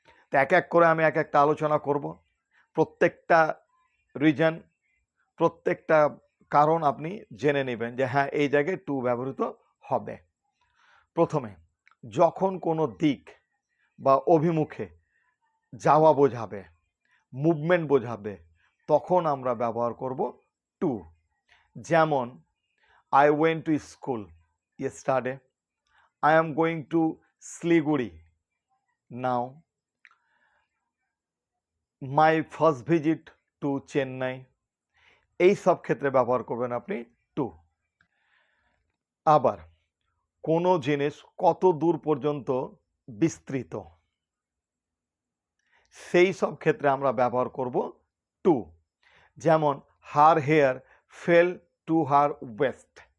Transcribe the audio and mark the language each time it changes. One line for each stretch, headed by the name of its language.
Bangla: তো এক এক করে আমি এক একটা আলোচনা করব। প্রত্যেকটা রিজন, প্রত্যেকটা কারণ আপনি জেনে নেবেন যে হ্যাঁ, এই জায়গায় টু ব্যবহৃত হবে। প্রথমে, যখন কোনো দিক বা অভিমুখে যাওয়া বোঝাবে, মুভমেন্ট বোঝাবে, তখন আমরা ব্যবহার করব টু।
English: যেমন, I went to school yesterday. I am going to Siliguri now. My first visit to Chennai.
Bangla: এই সব ক্ষেত্রে ব্যবহার করবেন আপনি টু। আবার কোনো জিনিস কত দূর পর্যন্ত বিস্তৃত, সেই সব ক্ষেত্রে আমরা ব্যবহার করব টু। যেমন,
English: Her hair fell to her waist.